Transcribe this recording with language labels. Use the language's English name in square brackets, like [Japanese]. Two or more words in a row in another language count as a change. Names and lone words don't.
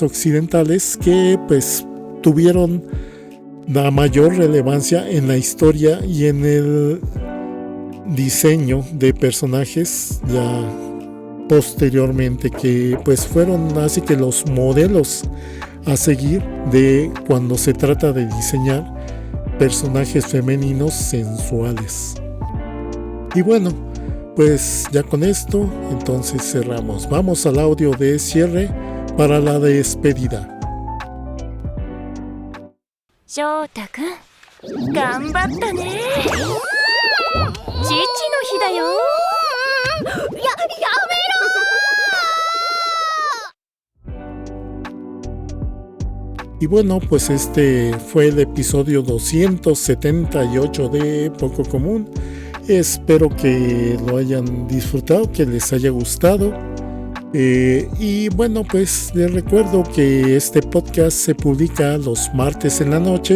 [Spanish] occidentales, que pues tuvieron la mayor relevancia en la historia y en el diseño de personajes ya posteriormente, que pues fueron así que los modelos a seguir de cuando se trata de diseñar personajes femeninos sensuales. Y bueno, pues ya con esto entonces cerramos. Vamos al audio de cierre para la despedida. [Japanese] 翔太くん、頑張ったね。父の日だよ。やめろ。 [Spanish] Y bueno, pues este fue el episodio 278 de Poco Común. Espero que lo hayan disfrutado, que les haya gustado. Y bueno, pues les recuerdo que este podcast se publica los martes en la noche.